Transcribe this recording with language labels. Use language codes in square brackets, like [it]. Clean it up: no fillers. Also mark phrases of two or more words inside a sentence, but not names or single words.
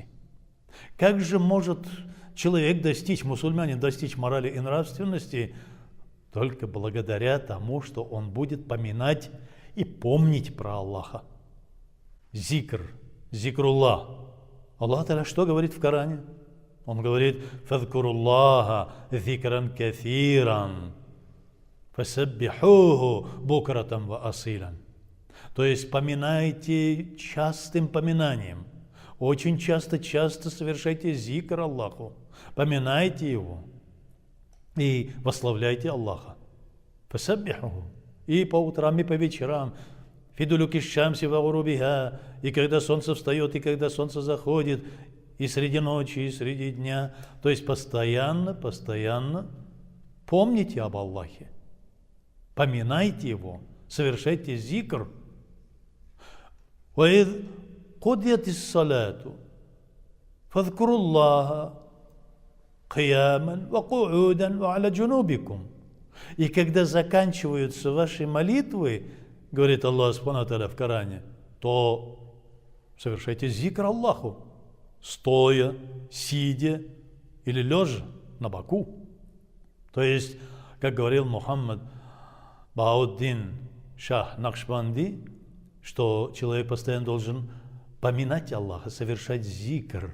[ru] Как же может человек достичь, мусульманин достичь морали и нравственности? Только благодаря тому, что он будет поминать и помнить про Аллаха. Зикруллах. Аллах Та'аля что говорит в Коране? Он говорит: [ar] «فاذكروا الله ذكرا كثيرا فسبحوه بكرة وأصيلا». [ru] То есть поминайте частым поминанием. Очень часто совершайте зикр Аллаху. Поминайте Его. И восславляйте Аллаха. Фасаббихуху. И по утрам, и по вечерам. [ar] في دلوك الشمس وغروبها. [ru] И когда солнце встает, и когда солнце заходит. И среди ночи, и среди дня. То есть постоянно помните об Аллахе. Поминайте Его. Совершайте зикр. [ar] وإذ قضيت الصلاة فاذكروا الله قياما وقعودا وعلى جنوبكم. [ru] И когда заканчиваются ваши молитвы, говорит Аллах [ar] سبحانه وتعالى [ru] в Коране, то совершайте зикр Аллаху, стоя, сидя или лежа на боку. То есть, как говорил Мухаммад Бауддин Шах Накшбанди, что человек постоянно должен поминать Аллаха, совершать зикр.